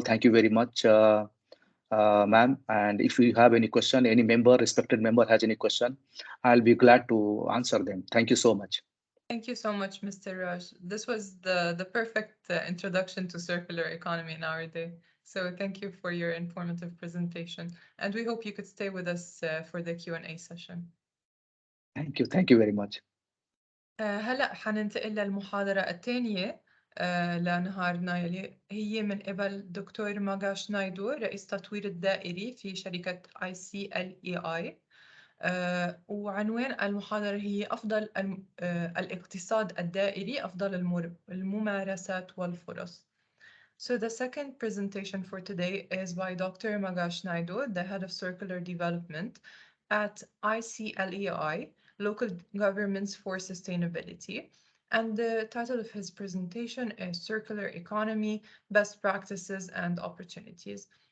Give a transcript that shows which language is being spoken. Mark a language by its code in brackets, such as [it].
[en] Thank you very much, ma'am. And if you have any question, any respected member has any question, I'll be glad to answer them. Thank you so much. Thank you so much, Mr. Raj. This was the perfect introduction to circular economy in our day. So thank you for your informative presentation. And we hope you could stay with us for the Q&A session. Thank you. Thank you very much. [ar] هلأ حننتقل للمحاضرة الثانية لنهارنا يلي هي من قبل دكتور ماغاش نايدو رئيس تطوير الدائري في شركة ICLEI. وعنوان المحاضرة هي أفضل الاقتصاد الدائري أفضل الممارسات والفرص. [en] So the second presentation for today is by Dr. Magash Naidu, the head of circular development at ICLEI, Local Governments for Sustainability. And the title of his presentation is Circular Economy, Best Practices and Opportunities.